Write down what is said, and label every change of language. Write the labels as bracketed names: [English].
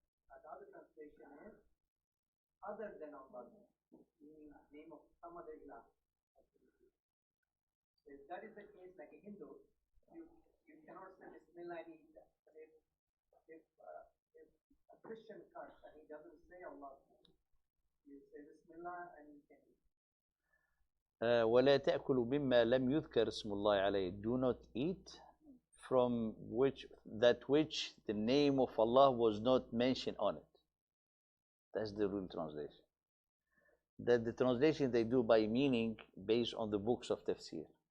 [English] Another translation is other than Allah's name, meaning name of some other ilah. So if that is the case, like a Hindu, you cannot say Bismillah and eat that. But if a Christian cuts and he doesn't say Allah's name, you say Bismillah and you can eat. [Arabic] ولا تأكلوا مما لم يذكر اسم الله عليه. [English] Do not eat from which the name of Allah was not mentioned on it. That's the real translation. That the translation they do by meaning based on the books of tafsir.